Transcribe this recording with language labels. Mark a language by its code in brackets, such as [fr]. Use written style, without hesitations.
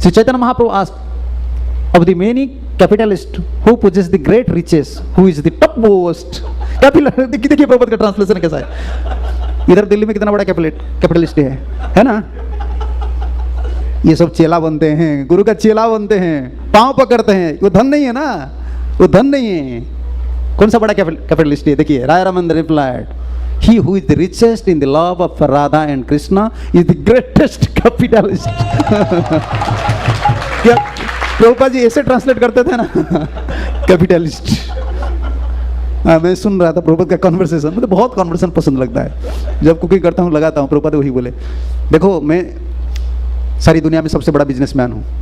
[en] Shri Chaitanya Mahaprabhu asked of the many capitalist who possess the great riches who is the topmost capital. [hi] देखिए प्रभुपाद का translation कैसा है। इधर दिल्ली में कितना बड़ा कैपिटलिस्ट है ना। ये सब चेला बनते हैं, गुरु का चेला बनते हैं, पांव पकड़ते हैं, वो धन नहीं है ना, वो धन नहीं है। कौन सा बड़ा कैपिटलिस्ट है? देखिए [en] रायरामंद्र replied, he who is the richest in the love of Radha and Krishna is the greatest capitalist। [hi] क्या प्रभुपाद जी ऐसे ट्रांसलेट करते थे ना कैपिटलिस्ट। मैं सुन रहा था प्रभुपाद का कॉन्वर्सेशन, मुझे बहुत कॉन्वर्सेशन पसंद लगता है। जब कुकिंग करता हूँ लगाता हूँ, प्रभुपाद वही बोले, देखो मैं सारी दुनिया में सबसे बड़ा बिजनेसमैन हूँ।